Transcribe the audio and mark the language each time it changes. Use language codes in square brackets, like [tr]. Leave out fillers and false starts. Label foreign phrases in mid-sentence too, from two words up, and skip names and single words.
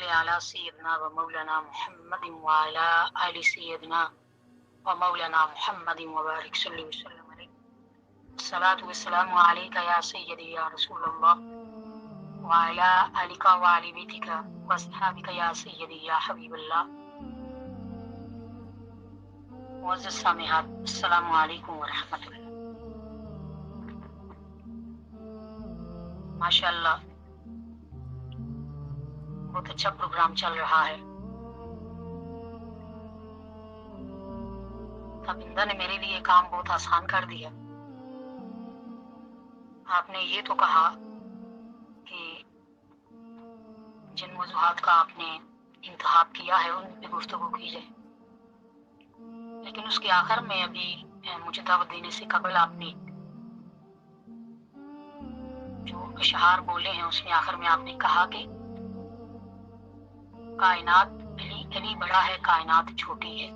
[ar] على سيدنا ومولانا محمد وعلى آل سيدنا ومولانا محمد وبارك صلى الله عليه وسلم عليه صلاة والسلام عليك يا سيدي يا رسول الله وعلى آلك وآل بيتك وأصحابك يا سيدي يا حبيب الله. [ur] معزز سامعات, [ar] السلام عليكم ورحمة الله. [ur] ماشاءاللہ بہت اچھا پروگرام چل رہا ہے. تابندہ نے میرے لیے کام بہت آسان کر دیا. آپ نے یہ تو کہا کہ جن موضوعات کا آپ نے انتخاب کیا ہے ان پہ گفتگو کی جائے، لیکن اس کے آخر میں ابھی مجھے دعوت دینے سے قبل آپ نے جو اشعار بولے ہیں اس میں آخر میں آپ نے کہا کہ کائنات علی بڑا ہے، کائنات چھوٹی ہے.